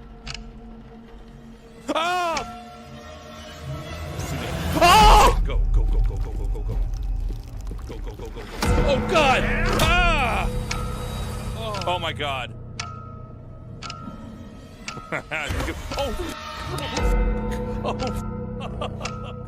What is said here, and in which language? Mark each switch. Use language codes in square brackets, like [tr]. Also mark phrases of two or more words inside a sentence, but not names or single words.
[en] Ah! Oh! Go, go, go, go, go, go, go, go. Go, go, go, go, go. Oh, God! Ah! Oh, my God. Oh! Oh!